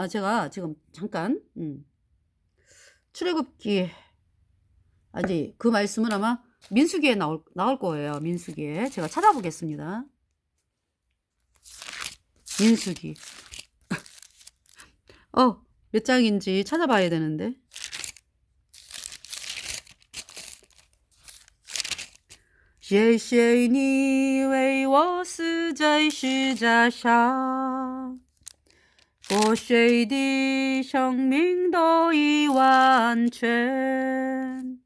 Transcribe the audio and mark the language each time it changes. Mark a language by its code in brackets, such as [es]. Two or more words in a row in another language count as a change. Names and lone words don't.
[ko] 제가 지금 잠깐 출애굽기, 아니 그 말씀은 아마 민수기에 나올 거예요. 민수기에. 제가 찾아보겠습니다. 민수기. 몇 장인지 찾아봐야 되는데. [zh] 谢谢你为我死在十架上，过谁的生命都已完全。